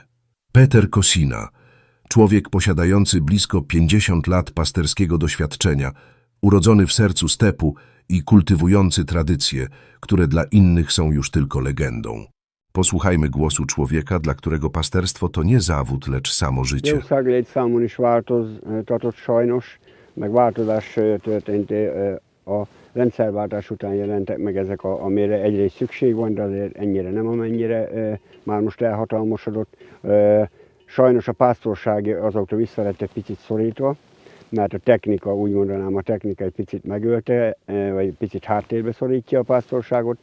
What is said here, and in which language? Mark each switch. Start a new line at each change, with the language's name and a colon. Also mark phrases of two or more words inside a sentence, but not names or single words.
Polish: Peter Kosina, człowiek posiadający blisko 50 lat pasterskiego doświadczenia, urodzony w sercu stepu i kultywujący tradycje, które dla innych są już tylko legendą. Posłuchajmy głosu człowieka, dla którego pasterstwo to nie zawód, lecz samo życie.
Hungarian: Jószáglétszámon is változtatott sajnos, meg változás történt a rendszerváltás után jelentek meg ezek, amire egyrészt szükség van, de azért ennyire nem, amennyire már most elhatalmasodott. Sajnos a pásztorság azóta vissza lett egy picit szorítva, mert a technika, úgy mondanám, a technika egy picit megölte, vagy picit háttérbe szorítja a pásztorságot.